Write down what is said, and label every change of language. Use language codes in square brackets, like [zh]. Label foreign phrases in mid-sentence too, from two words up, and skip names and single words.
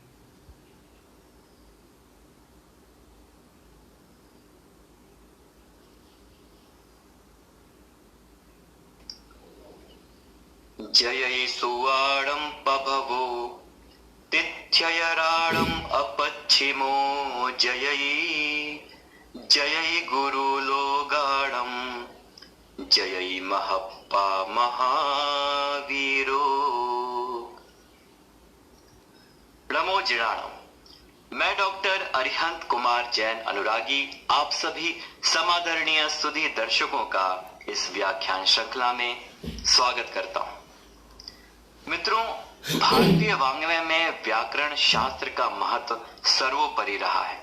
[pra] जयै सुवाणं पभवो तिथ्ययराणम् अपच्छिमो जयै जयै गुरुलोगाणं जयै महप्पा महावीरो। नमो जिणाणम। [hi] मैं डॉक्टर अरिहंत कुमार जैन अनुरागी आप सभी समादरणीय सुधी दर्शकों का इस व्याख्यान श्रृंखला में स्वागत करता हूं। मित्रों, भारतीय वाङ्मय में व्याकरण शास्त्र का महत्व सर्वोपरि रहा है।